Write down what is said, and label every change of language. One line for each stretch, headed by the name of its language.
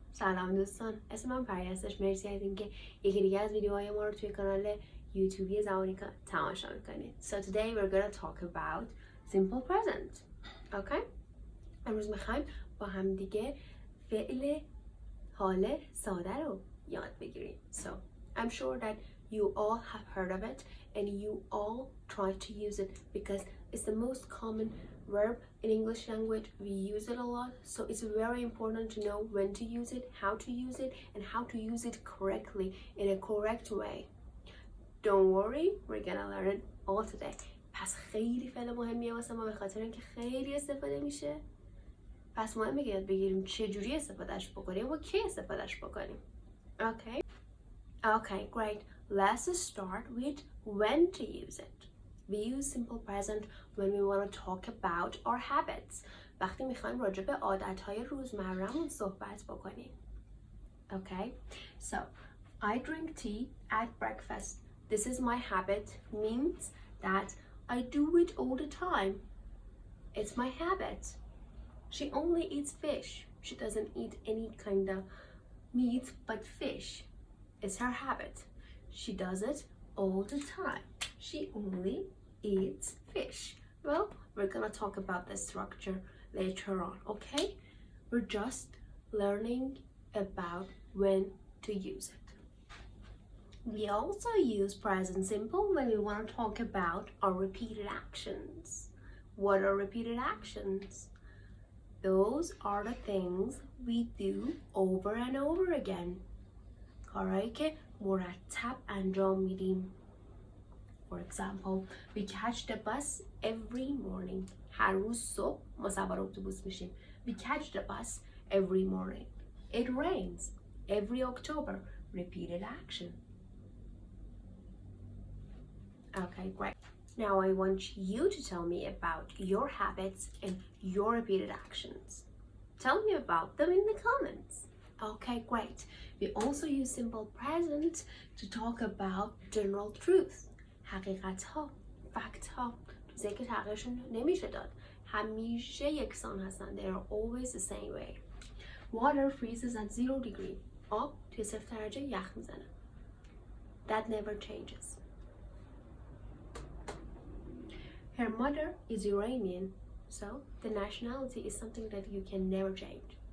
Persian: سلام دوستان، اسم من پریساست. مرسی از اینکه یکی دیگه از ویدیوهای ما رو توی کانال یوتیوبی زبانیکا تماشا میکنید.
English: So today we're gonna talk about simple present. Okay?
Persian: امروز میخوایم با هم دیگه فعل حال ساده رو یاد بگیریم.
English: So I'm sure that you all have heard of it and you all try to use it because it's the most common verb in English language. We use it a lot, so it's very important to know when to use it, how to use it, and how to use it correctly in a correct way. Don't worry, we're gonna learn it all today.
Persian: پس خیلی فعل مهمیه واسه ما به خاطر اینکه خیلی استفاده میشه. پس مهمه که یاد بگیریم چجوری استفادهش بکنیم و کی استفادهش بکنیم.
English: Okay? Okay, great. Let's start with when to use it. We use simple present when we want to talk about our habits.
Persian: وقتی میخوایم راجع به عادتهای روزمره‌مون صحبت بکنیم.
English: Okay? So, I drink tea at breakfast. This is my habit. Means that I do it all the time. It's my habit. She only eats fish. She doesn't eat any kind of meat but fish. It's her habit. She does it all the time. She only eats fish. Well, we're gonna talk about the structure later on, okay? We're just learning about when to use it. We also use present simple when we want to talk about our repeated actions. What are repeated actions? Those are the things we do over and over again.
Persian: کارهایی که مرتب انجام میدیم.
English: For example, we catch the bus every morning.
Persian: هر روز صبح ما سوار اتوبوس میشیم.
English: We catch the bus every morning. It rains every October. Repeated action. Okay, great. Now I want you to tell me about your habits and your repeated actions. Tell me about them in the comments. Okay, great. We also use simple present to talk about general truth.
Persian: حقیقت ها، فکت ها، چیزایی که تغییرشون نمیشه داد. همیشه یکسان هستن.
English: They are always the same way. Water freezes at 0 degree.
Persian: آب توی 0 درجه یخ میزنه.
English: That never changes. Her mother is Iranian, so the nationality is something that you can never change.